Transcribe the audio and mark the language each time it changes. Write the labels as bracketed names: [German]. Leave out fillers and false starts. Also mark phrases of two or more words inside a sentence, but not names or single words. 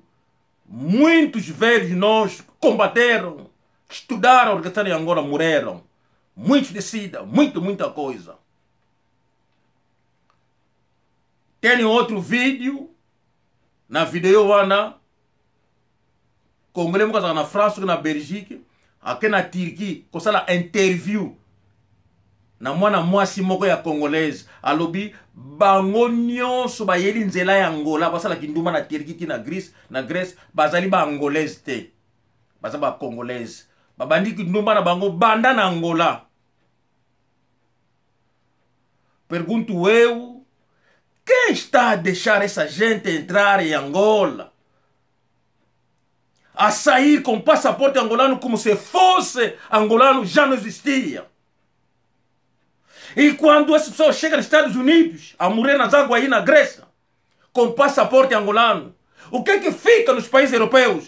[Portuguese] Muitos velhos de nós combateram, estudaram a organização em Angola, morreram. Muitos decidem, muita coisa. Tem outro vídeo. Na vídeo Ana. Congolês na França, na Bélgica. Aqui na Turquia. Com essa interview. [Lingala] Na mwana mwasi moko ya congolaise alobi bango nyonso ba yeli nzela ya Angola basala kinduma na Turquie na Grèce bazali ba angolaise te baza ba congolaise babandi kinduma na bango banda na Angola. [Portuguese] Pergunto eu, quem está a deixar essa gente entrar em Angola? A sair com passaporte angolano como se fosse angolano já não existia. E quando essas pessoas chegam nos Estados Unidos, a morrer nas águas aí na Grécia, com passaporte angolano, o que é que fica nos países europeus?